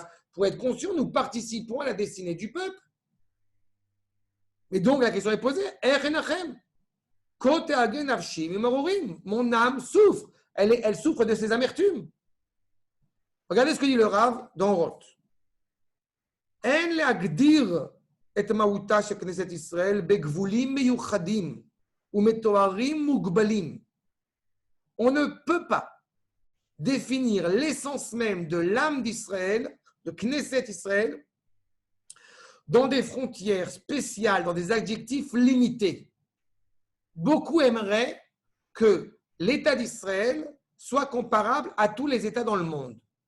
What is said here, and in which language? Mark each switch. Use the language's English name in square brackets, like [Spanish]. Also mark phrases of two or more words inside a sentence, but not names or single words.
[French] Pour être conscient, nous participons à la destinée du peuple. Et donc, la question est posée. Mon âme souffre. Elle souffre de ses amertumes. Regardez ce que dit le Rav dans Roth. [Hebrew] En להגדיר את מהותה של כנסת ישראל בגבולים מיוחדים ומתוארים מוגבלים. [French] On ne peut pas définir l'essence même de l'âme d'Israël, de Knesset Israël, dans des frontières spéciales, dans des adjectifs limités. Beaucoup aimeraient que l'État d'Israël soit comparable à tous les États dans le monde.